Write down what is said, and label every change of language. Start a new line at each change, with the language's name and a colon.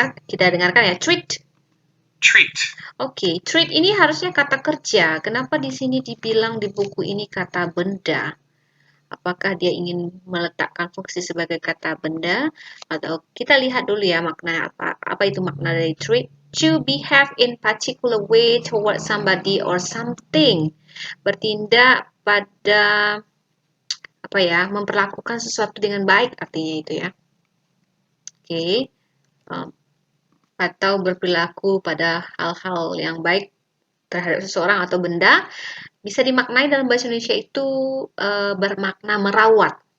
Indonesian: Kita dengarkan ya. Treat.
English: Treat.
Indonesian: Oke, treat ini harusnya kata kerja. Kenapa di sini dibilang di buku ini kata benda? Apakah dia ingin meletakkan fungsi sebagai kata benda? Atau kita lihat dulu ya makna apa. Apa itu makna dari treat?
English: To behave in particular way toward somebody or something.
Indonesian: Bertindak pada apa ya, memperlakukan sesuatu dengan baik artinya itu ya. Oke. Um, atau berperilaku pada hal-hal yang baik terhadap seseorang atau benda bisa dimaknai dalam bahasa Indonesia itu bermakna merawat.